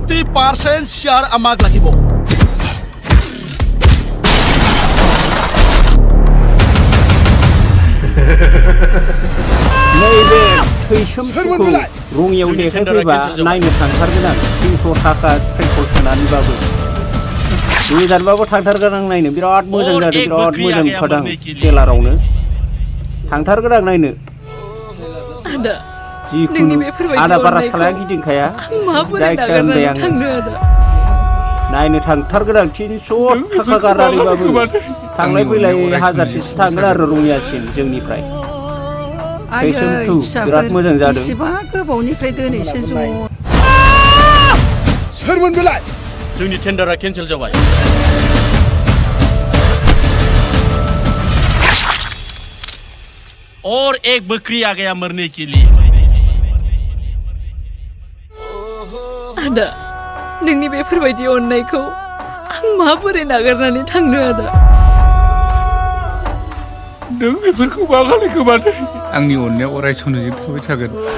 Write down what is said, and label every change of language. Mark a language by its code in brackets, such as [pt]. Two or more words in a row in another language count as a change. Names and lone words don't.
[brx] 50% share amag lagibo. Neibe Thwisam Rungyaw देखायफैबा नायनो थांथारगोन आं 300 थाखा पेट्रल सोनानैबाबो गोजानबाबो थांथारगोन आं नायनो बिराद मोजां जादों बिराद मोजां नुखादों टेलारावनो थांथारगोन आं नायनो आदा जिखुनु आदा बारा सालाया गिदिंखाया जायखिया होनबाय आं नायनो थांथारगोन आं 300 थाखा गारनानैबाबो थांलाय फैलाय 1000सो थांगोन आरो रङियासिम जोंनिफ्राय आयै फिसाफोर बेसेबा गोबावनिफ्राय दोनैसो ज' सोरमोन बेलाय जोंनि टेन्डारा केन्सेल जाबाय [hi] और एक बकरी आ गया मरने के लिए [brx] आदा नोंनि बेफोरबायदि अननायखौ आं माबोरै नागारनानै थांनो आदा नों बेफोरखौ मा खालायखो माने आंनि अननाया अराय समजों थाबाय थागोन